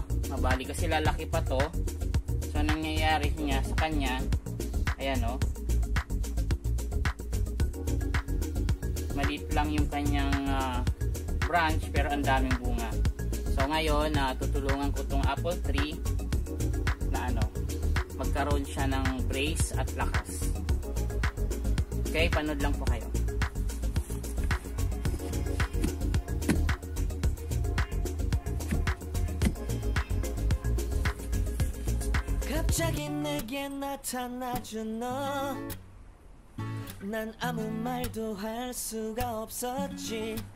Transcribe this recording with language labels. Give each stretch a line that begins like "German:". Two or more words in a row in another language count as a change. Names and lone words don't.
Filipino: Mabali kasi lalaki pa to. So nangyayari niya sa kanya, ayan o, maliit lang yung kanyang branch pero ang daming bunga. So ngayon tutulungan ko tong
English: apple tree
Filipino: na magkaroon siya ng brace at lakas. Okay, panood lang po kayo.
Korean: 갑자기 내게 나타나준 너, 난 아무 말도 할 수가 없었지.